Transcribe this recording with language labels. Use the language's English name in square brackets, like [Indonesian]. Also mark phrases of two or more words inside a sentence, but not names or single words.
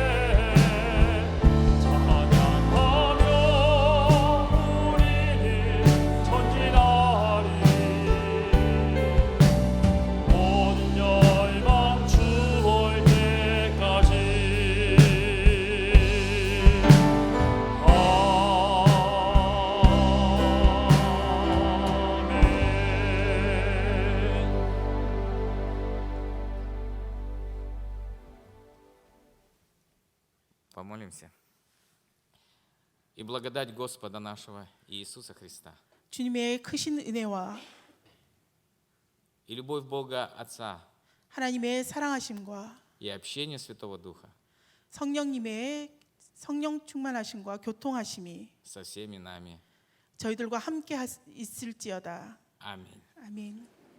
[Korean] 찬양하며 우리는 전진하리 모든 열방 주 볼 때까지 아멘. [Russian] Помолимся. И благодать Господа нашего Иисуса Христа, [Korean] 주님의 크신 은혜와 [Russian] и любовь Бога Отца, [Korean] 하나님의 사랑하심과 [Russian] и общение Святого Духа [Korean] 성령님의 성령 충만하심과 교통하심이 [Russian] со всеми нами. [Korean] 저희들과 함께 있을지어다. [Russian] Аминь. [Korean] 아멘.